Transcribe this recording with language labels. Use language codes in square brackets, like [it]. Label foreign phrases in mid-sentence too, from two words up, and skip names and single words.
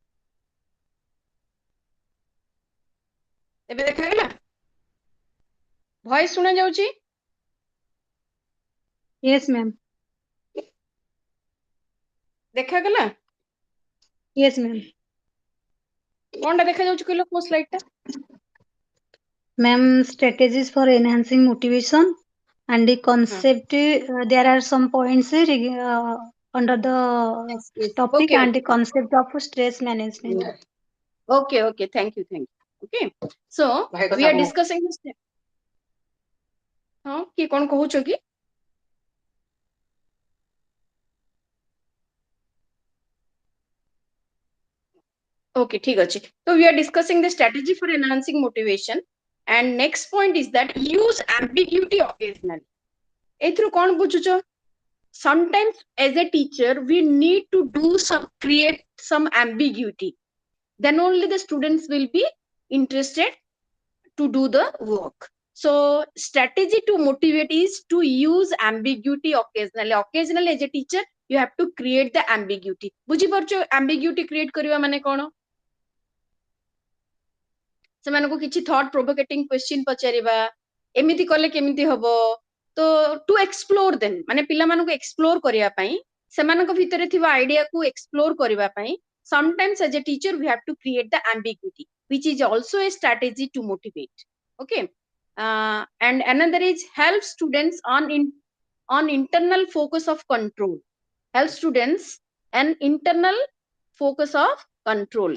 [or] ଏବେ ଦେଖା ଗଲା ଭଏସ ଶୁଣା ଯାଉଛି? [en] yes ma'am, [or] ଦେଖାଗଲା? [en] yes ma'am. [or] କଣଟା ଦେଖା ଯାଉଛି କହିଲ କୋ ସ୍ଲାଇଡ ଟା? [en] Ma'am, strategies for enhancing motivation and the concept, there are some points under the Yes, yes. topic Okay, and the okay. concept of stress management. Okay, okay. Thank you, thank you. Okay. So we are discussing this. [or] ହଁ କିଏ କଣ କହୁଛ କି? Okay, ଠିକ୍ ଅଛି. [en] So we are discussing the strategy for enhancing motivation. And next point is that use ambiguity occasionally. [or] ଏଥିରୁ କଣ ବୁଝୁଛ? [en] Sometimes as a teacher, we need to create some ambiguity. Then only the students will be interested to do the work. So strategy to motivate is to use ambiguity occasionally. Occasionally as a teacher, you have to create the ambiguity. [or] ବୁଝି ପାରୁଛ [en] ambiguity create [or] କରିବା ମାନେ କଣ? ସେମାନଙ୍କୁ କିଛି [en] thought provoking question [or] ପଚାରିବା, ଏମିତି କଲେ କେମିତି ହବ? [en] ତ to explore them, [or] ମାନେ ପିଲାମାନଙ୍କୁ explore କରିବା ପାଇଁ, ସେମାନଙ୍କ ଭିତରେ ଥିବା idea କୁ explore କରିବା ପାଇଁ, [en] sometimes as a teacher we have to create the ambiguity, which is also a strategy to motivate. Okay. And another is help students on internal focus of control. Help students an internal focus of control.